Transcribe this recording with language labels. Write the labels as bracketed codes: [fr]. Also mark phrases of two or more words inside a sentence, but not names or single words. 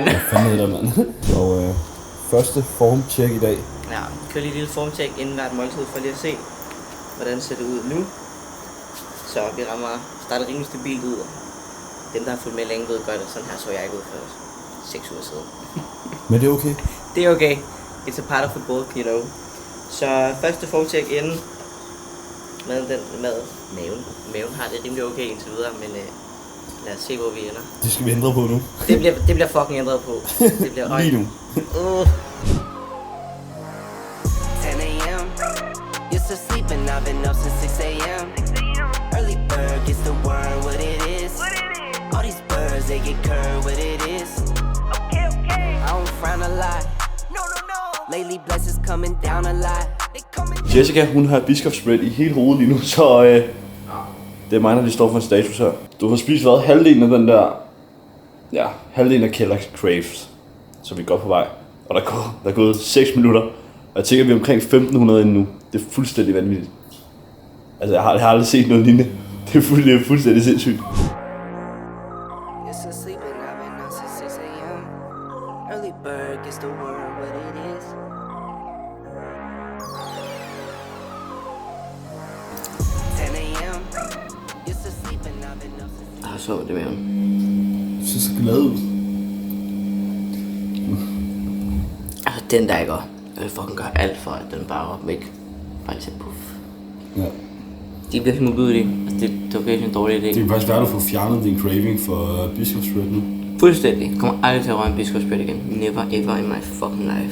[da] Hvad fanden er det der, mand? Og første formcheck i dag. Ja, kør lige et lille formcheck inden hvert måltid for lige at se, hvordan ser det ud nu. Så vi starter rimelig stabilt ud. Dem, der har fulgt med længe ved godt, at sådan her så jeg ikke ud for 6 uger siden. Men det er okay. Det er okay. [en] It's a part of football, you know. [da] Så første formcheck inden med maven har det rimelig okay indtil videre, men lad os se, hvor vi ender. Det skal vi ændre på nu. Det bliver fucking ændret på. Det bliver lige nu. [en] 10 a.m. You're still sleeping, I've been up since 6 a.m. Early bird gets the worm, what it is. All these birds, they get curved, what it is. I don't frown a lot. Lately blessings coming down a lot. [da] Jessica, hun har biskofsbread i hele hovedet lige nu, så det er mig, der lige står for en status her. Du har spist halvdelen af den der, halvdelen af Kellogg's Craves, så vi er godt på vej. Og der er gået 6 minutter, og jeg tænker, vi er omkring 1500 endnu. Det er fuldstændig vanvittigt. Altså, jeg har aldrig set noget lignende. Det er fuldstændig sindssygt. [en] You're still sleeping, I've been up since 6 a.m. Early bird gets the worm, what it is. 10 a.m. You're still sleeping, I've been up since. [da] Jeg har så det med ham. Det ser så glad ud. Altså den der ikke går. Jeg vil fucking gøre alt for, at den bare er væk. Bare til puff. Ja. De bliver modbydelige. Altså det er virkelig en dårlig idé. Det kan faktisk være, at du får fjernet din craving for biskofsbread nu. Fuldstændig. Jeg kommer aldrig til at røre en biskopsbread igen. [en] Never ever in my fucking life.